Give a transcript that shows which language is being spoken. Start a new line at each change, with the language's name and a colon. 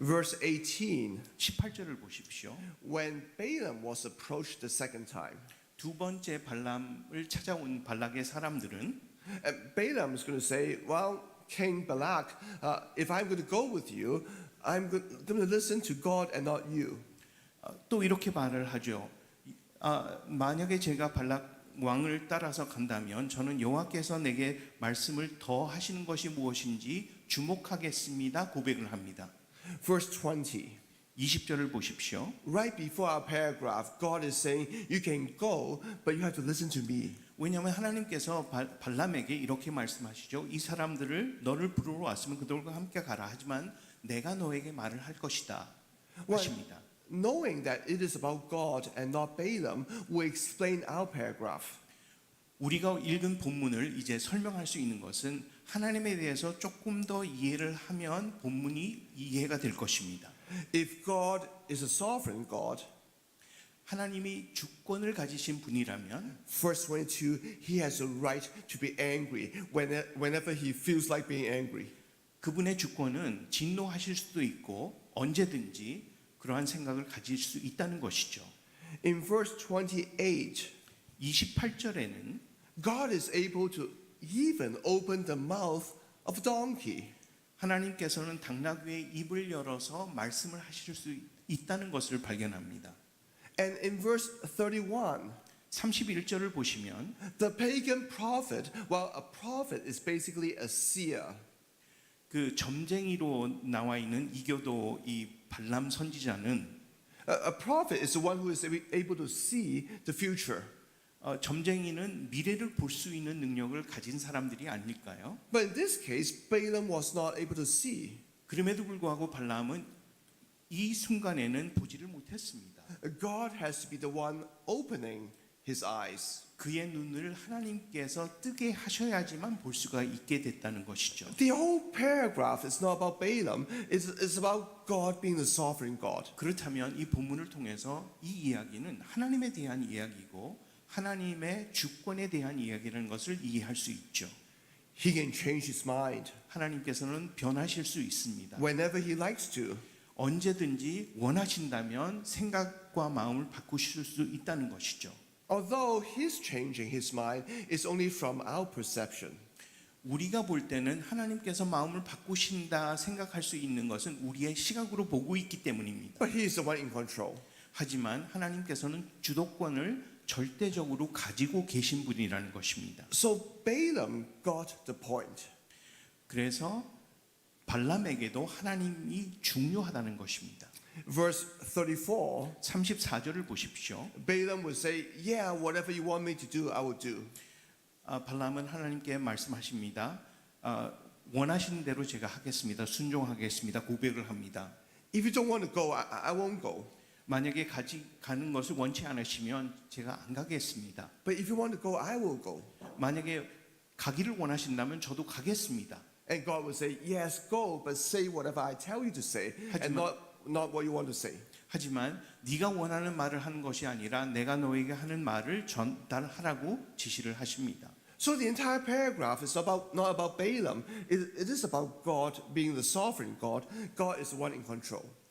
English: Verse 18.
Korean: 18절을 보십시오.
English: When Balaam was approached the second time,
Korean: 두 번째 발람을 찾아온 발락의 사람들은
English: and Balaam is going to say, Well, King Balak, if I'm going to go with you, I'm going to listen to God and not you.
Korean: 또 이렇게 말을 하죠. 만약에 제가 발락 왕을 따라서 간다면 저는 여호와께서 내게 말씀을 더 하시는 것이 무엇인지 주목하겠습니다. 고백을 합니다.
English: Verse 20.
Korean: 20절을 보십시오.
English: Right before our paragraph, God is saying, You can go, but you have to listen to me.
Korean: 왜냐하면 하나님께서 발람에게 이렇게 말씀하시죠. 이 사람들을 너를 부르러 왔으면 그들과 함께 가라. 하지만 내가 너에게 말을 할 것이다 하십니다.
English: Knowing that it is about God and not Balaam, we explain our paragraph.
Korean: 우리가 읽은 본문을 이제 설명할 수 있는 것은 하나님에 대해서 조금 더 이해를 하면 본문이 이해가 될 것입니다.
English: If God is a sovereign God,
Korean: 하나님이 주권을 가지신 분이라면
English: verse 22, he has a right to be angry whenever he feels like being angry.
Korean: 그분의 주권은 진노하실 수도 있고 언제든지 그러한 생각을 가질 수 있다는 것이죠.
English: In verse 28,
Korean: 28절에는
English: God is able to even open the mouth of a donkey.
Korean: 하나님께서는 당나귀의 입을 열어서 말씀을 하실 수 있다는 것을 발견합니다.
English: And in verse 31,
Korean: 31절을 보시면
English: the pagan prophet, well, a prophet is basically a seer.
Korean: 그 점쟁이로 나와 있는 이교도 이 발람 선지자는
English: A prophet is the one who is able to see the future.
Korean: 점쟁이는 미래를 볼 수 있는 능력을 가진 사람들이 아닐까요?
English: But in this case, Balaam was not able to see.
Korean: 그럼에도 불구하고 발람은 이 순간에는 보지를 못했습니다.
English: God has to be the one opening his eyes.
Korean: 그의 눈을 하나님께서 뜨게 하셔야지만 볼 수가 있게 됐다는 것이죠.
English: The whole paragraph is not about Balaam, it's about God being the sovereign God.
Korean: 그렇다면 이 본문을 통해서 이 이야기는 하나님에 대한 이야기고 하나님의 주권에 대한 이야기라는 것을 이해할 수 있죠.
English: He can change his mind
Korean: 하나님께서는 변하실 수 있습니다.
English: whenever he likes to.
Korean: 언제든지 원하신다면 생각과 마음을 바꾸실 수 있다는 것이죠.
English: Although his changing his mind is only from our perception.
Korean: 우리가 볼 때는 하나님께서 마음을 바꾸신다 생각할 수 있는 것은 우리의 시각으로 보고 있기 때문입니다.
English: But he is the one in control.
Korean: 하지만 하나님께서는 주도권을 절대적으로 가지고 계신 분이라는 것입니다.
English: So Balaam got the point.
Korean: 그래서 발람에게도 하나님이 중요하다는 것입니다.
English: Verse 34,
Korean: 34절을 보십시오.
English: Balaam would say, yeah, whatever you want me to do, I will do.
Korean: 발람은 하나님께 말씀하십니다. 원하시는 대로 제가 하겠습니다. 순종하겠습니다. 고백을 합니다.
English: If you don't want to go, I won't go.
Korean: 만약에 가는 것을 원치 않으시면 제가 안 가겠습니다.
English: But if you want to go, I will go.
Korean: 만약에 가기를 원하신다면 저도 가겠습니다.
English: And God would say, yes, go, but say whatever I tell you to say, and not what you want to say.
Korean: 하지만 네가 원하는 말을 하는 것이 아니라 내가 너에게 하는 말을 전달하라고 지시를 하십니다.
English: So the entire paragraph is not about Balaam. It is about God being the sovereign God. God is the one in control.